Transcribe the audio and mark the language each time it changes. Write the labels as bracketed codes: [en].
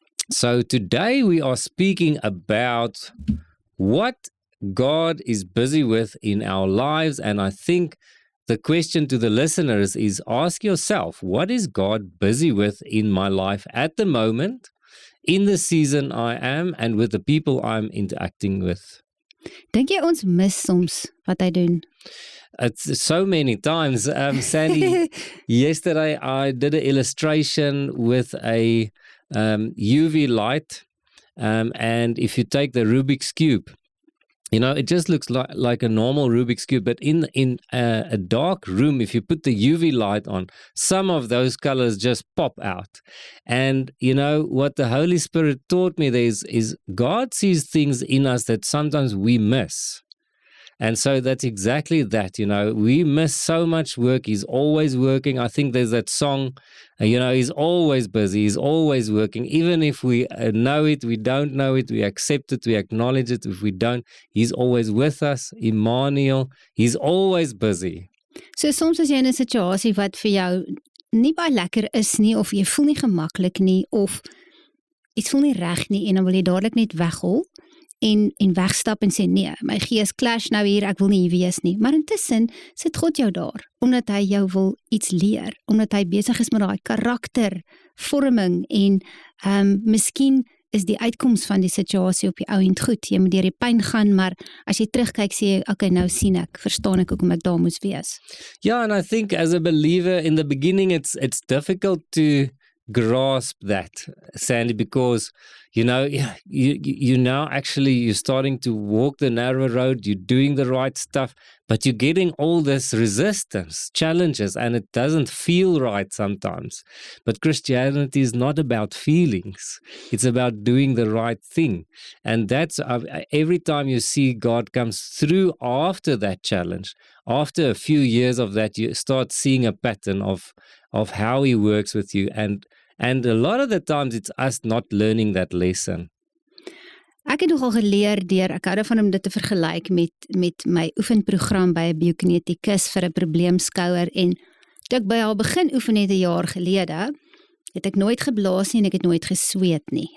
[en] So today we are speaking about what God is busy with in our lives, and I think the question to the listeners is, ask yourself, what is God busy with in my life at the moment, in the season I am, and with the people I'm interacting with? [af] Dink jy ons mis soms wat hy doen? [en] It's so many times. Sandy, yesterday I did an illustration with a UV light, and if you take the Rubik's Cube, it just looks like a normal Rubik's Cube, but in a dark room, if you put the UV light on, some of those colors just pop out. And what the Holy Spirit taught me there is God sees things in us that sometimes we miss. And so that's exactly that, we miss so much work. He's always working. I think there's that song, he's always busy, he's always working. Even if we know it, we don't know it, we accept it, we acknowledge it. If we don't, he's always with us. Emmanuel, he's always busy. [af] So soms as jy in 'n situasie wat vir jou nie baie lekker is nie, of jy voel nie gemaklik nie, of iets voel nie reg nie, en dan wil jy dadelik net weghol, en wegstap en sê, nee, my gees clash nou hier, ek wil nie hier wees nie. Maar intussen sit God jou daar, omdat hy jou wil iets leer, omdat hy besig is met daai karaktervorming, en miskien is die uitkoms van die situasie op die ou end goed, jy moet deur die pyn gaan, maar as jy terugkyk, sê jy, okay, nou sien ek, verstaan ek hoekom ek daar moes wees. [en] Yeah, and I think as a believer, in the beginning, it's difficult to grasp that, Sandy, because you now actually you're starting to walk the narrow road, you're doing the right stuff, but you're getting all this resistance, challenges, and it doesn't feel right sometimes. But Christianity is not about feelings, it's about doing the right thing. And that's every time you see God comes through after that challenge, after a few years of that, you start seeing a pattern of how He works with you, and a lot of the times it's us not learning that lesson. [af] Ek het nogal geleer ek hou daarvan om dit te vergelyk met my oefenprogram by 'n biokinetikus vir 'n probleemskouer, en toe ek by haar begin oefen het 'n jaar gelede, het ek nooit geblaas nie en ek het nooit gesweet nie.